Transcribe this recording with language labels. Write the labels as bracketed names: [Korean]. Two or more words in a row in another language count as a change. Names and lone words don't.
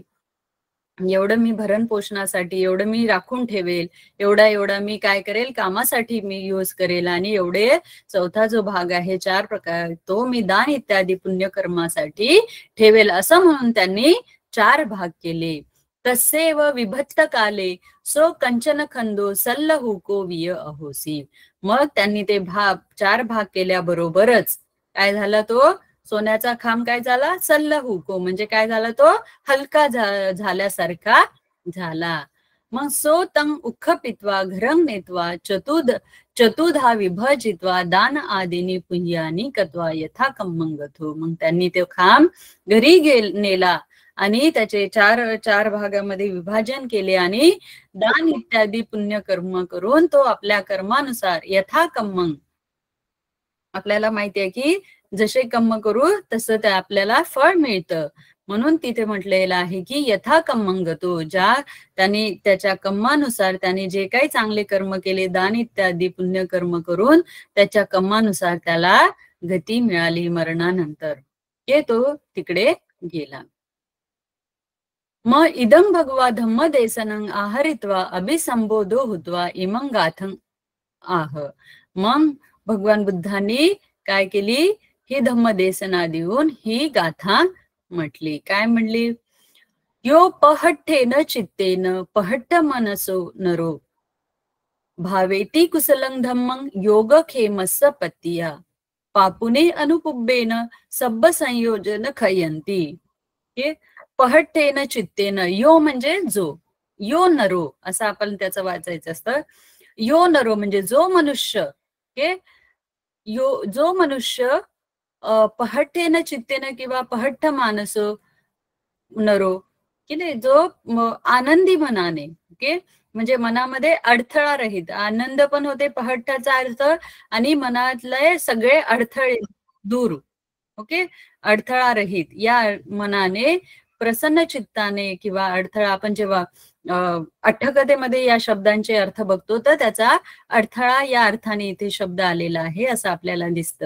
[Marathi] एवढं मी भरण पोषणासाठी, एवढं मी राखून ठेवेल, एवढा मी काय करेल, कामासाठी मी यूज करेल. आणि एवढे 4था जो भाग आहे 4 प्रकार, तो मी दान इत्यादी पुण्यकर्मासाठी ठेवेल, असं म्हणून त्यांनी 4 भाग केले. [Pali] तसेव विभक्त काले सो कंचन खंदो सल्लहुको विय अहोसी. [Marathi] मग त्यांनी ते 4 भाग केल्याबरोबरच काय झाला, तो सोन्याचा खांब काय झाला, सल्लहुको म्हणजे काय झाला, तो हलका झाल्यासारखा झाला. [Pali] मग सो तं उख्ख पित्वा घरं नेत्वा चतुधा विभजित्वा दान आदिनी पुह्यानी कत्वा यथा कम्मंगथो. [Marathi] मग त्यांनी तो खांब घरी नेला आणि त्याचे चार भागामध्ये विभाजन केले आणि दान इत्यादी पुण्य कर्म करून तो आपल्या कर्मानुसार [Pali] यथा कम्मंग, [Marathi] आपल्याला माहिती आहे की जसे कर्म करू तसं ते आपल्याला फळ मिळतं. म्हणून तिथे म्हटलेलं आहे की [Pali] यथा कम्मंगतो, [Marathi] ज्या त्याने त्याच्या कर्मानुसार त्याने जे काही चांगले कर्म केले दान इत्यादी पुण्य कर्म करून त्याच्या कर्मानुसार त्याला गती मिळाली मरणानंतर, हे तो तिकडे गेला. [Pali] मग इदं भगवा धम्म देसनं आहरित्वा अभिसंबोधो हुत्वा इमं गाथं आह. [Marathi] मग भगवान बुद्धांनी काय केली, ही धम्मदेसना देऊन ही गाथा म्हटली. काय म्हणली, [Pali] यो पहट्ठेन चित्तेन पहट्ट मनसो नरो भावेती कुशलं धम्मं योगक्षेमस्य पत्तिया पापुने अनुपुब्बेन सब्ब संयोजन खयंती. [Marathi] हे [Pali] पहट्ठेन चित्तेन, [Marathi] यो म्हणजे जो, [Pali] यो नरो [Marathi] असं आपण त्याचं वाचायचं असतं. [Pali] यो नरो [Marathi] म्हणजे जो मनुष्य, जो मनुष्य [Pali] पहट्ठेन चित्तेन [Marathi] किंवा [Pali] पहट्ट मानसो नरो, [Marathi] की नाही, जो आनंदी मनाने, म्हणजे मनामध्ये अडथळा रहित, आनंद पण होते पहट्टाचा अर्थ, आणि मनातले सगळे अडथळे दूर, अडथळा रहित या मनाने प्रसन्न चित्ताने, किंवा अडथळा आपण जेव्हा अठ्ठकथेमध्ये या शब्दांचे अर्थ बघतो तर त्याचा अडथळा या अर्थाने इथे शब्द आलेला आहे असं आपल्याला दिसतं.